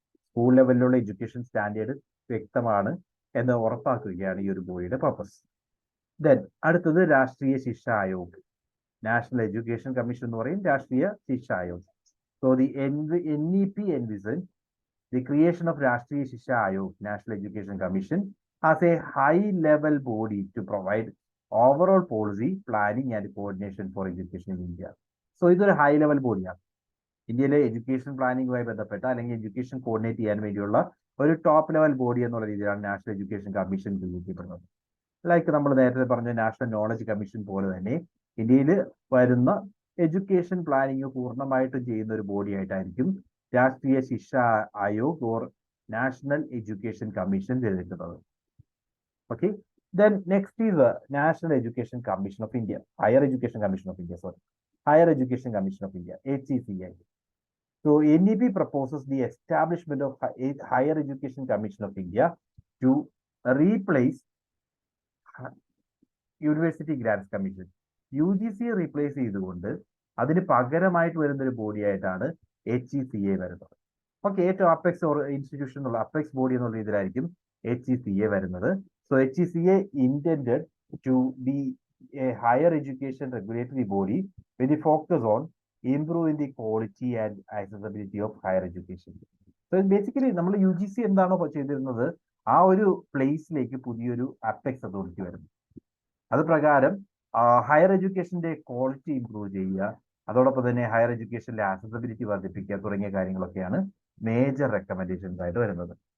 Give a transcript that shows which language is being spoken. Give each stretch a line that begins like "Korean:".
Malayalam: School ലെവലിലുള്ള education standard വ്യക്തമാണ് എന്ന് ഉറപ്പാക്കുകയാണ് ഈ ഒരു ബോഡിയുടെ പർപ്പസ്. ദെൻ അടുത്തത് രാഷ്ട്രീയ ശിക്ഷ ആയോഗ്, നാഷണൽ എഡ്യൂക്കേഷൻ കമ്മീഷൻ എന്ന് പറയും, രാഷ്ട്രീയ ശിക്ഷ Aayog.
English: So the NEP envision the creation of Rashtriya Shiksha Ayog, National Education Commission, as a high-level body to provide overall policy, planning and coordination for education in India.
Malayalam: So ഇതൊരു high level ബോഡിയാണ്. ഇന്ത്യയിലെ education പ്ലാനിങ്ങുമായി ബന്ധപ്പെട്ട അല്ലെങ്കിൽ education coordinate ചെയ്യാൻ വേണ്ടിയുള്ള ഒരു top level body എന്നുള്ള രീതിയിലാണ് നാഷണൽ എഡ്യൂക്കേഷൻ കമ്മീഷൻ രൂപീകരിക്കപ്പെടുന്നത്. ലൈക്ക് നമ്മൾ നേരത്തെ പറഞ്ഞ നാഷണൽ നോളജ് കമ്മീഷൻ പോലെ തന്നെ ഇന്ത്യയിൽ വരുന്ന എഡ്യൂക്കേഷൻ പ്ലാനിങ് പൂർണ്ണമായിട്ടും ചെയ്യുന്ന ഒരു ബോഡി ആയിട്ടായിരിക്കും രാഷ്ട്രീയ ശിക്ഷ Aayog or national education commission ചെയ്തിട്ടുള്ളത്.
English: Okay, then next is national education commission of India, higher education commission of India, higher education commission of India, HECI. So NEP proposes the establishment of Higher Education Commission of India to replace University Grants Commission.
Malayalam: UGC replace ചെയ്തുകൊണ്ട് അതിന് പകരമായിട്ട് വരുന്ന ഒരു body ആയിട്ടാണ് HECA വരുന്നത്. Okay, ഏറ്റവും apex institution എന്നുള്ള apex body എന്നുള്ള രീതിയിലായിരിക്കും HECA വരുന്നത്.
English: So HECA intended to be a higher education regulatory body with the focus on improving the quality and accessibility of higher education. So basically
Malayalam: നമ്മൾ UGC എന്താണോ ചെയ്തിരുന്നത് ആ ഒരു പ്ലേസിലേക്ക് പുതിയൊരു അപ്പെക്സ് അതോറിറ്റി വരുന്നു. അത് പ്രകാരം ഹയർ എഡ്യൂക്കേഷന്റെ ക്വാളിറ്റി ഇംപ്രൂവ് ചെയ്യുക, അതോടൊപ്പം തന്നെ ഹയർ എഡ്യൂക്കേഷനിലെ ആക്സസിബിലിറ്റി വർദ്ധിപ്പിക്കുക തുടങ്ങിയ കാര്യങ്ങളൊക്കെയാണ് മേജർ റെക്കമെൻഡേഷൻസ് ആയിട്ട് വരുന്നത്.